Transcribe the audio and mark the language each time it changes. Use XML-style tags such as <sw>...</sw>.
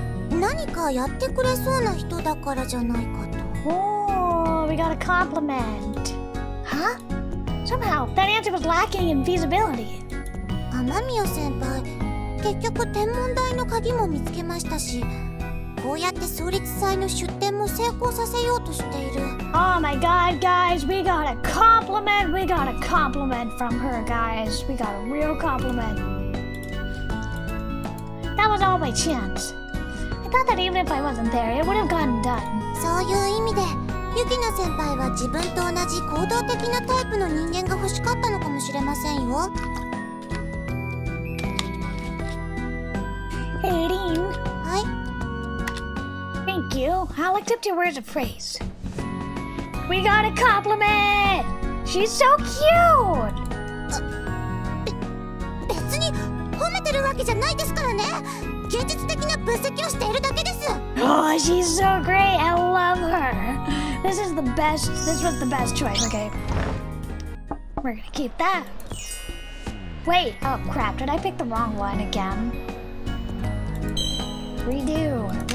<ja>何かやってくれそうな人だからじゃないかと</ja> <en>Oh, we got a compliment. Huh? Somehow, that answer was lacking in feasibility.</en> <ja>雨宮先輩結局天文台の鍵も見つけましたしこうやって創立祭の出展も成功させようとしている</ja> <en>Oh my god, guys, we got a compliment. We got a compliment from her, guys. We got a real compliment. That was all by chance. I thought that even if I wasn't there, it would have gotten done.</en> <ja>そういう意味でユキナ先輩は自分と同じ行動的なタイプの人間が欲しかったのかもしれませんよ</ja> <en>Hey, Dean.</en> <ja>はい</ja> <en>Thank you. I'll accept your words of praise. We got a compliment! She's so cute!</en> <ja>別に褒めてるわけじゃないですからね現実的な分析をしているだけです</ja> <en>Oh, she's so great. I love her. This was the best choice. Okay. We're gonna keep that. Wait. Oh, crap. Did I pick the wrong one again? Redo.</en>